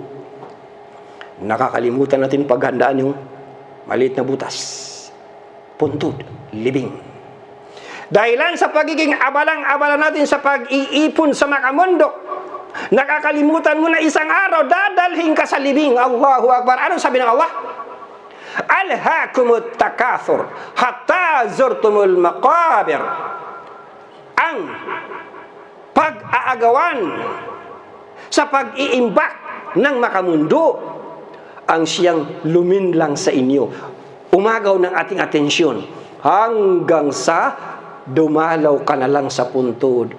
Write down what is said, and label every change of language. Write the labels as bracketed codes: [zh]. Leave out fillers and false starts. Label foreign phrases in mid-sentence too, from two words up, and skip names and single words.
[tl] Nakakalimutan natin paghandaan yung maliit na butas, puntod, libing. Dahilan sa pagiging abalang-abala natin sa pag-iipon sa makamundo, nakakalimutan mo na isang araw dadalhin ka sa libing. [ar] الله أكبر. [tl] Ano sabi ng Allah? [ar] ألهاكم التكاثر حتى زرتم المقابر. [tl] Ang pag-aagawan sa pag-iimbak ng makamundo ang siyang luminlang sa inyo. Umagaw ng ating atensyon hanggang sa dumalaw ka na lang sa puntod.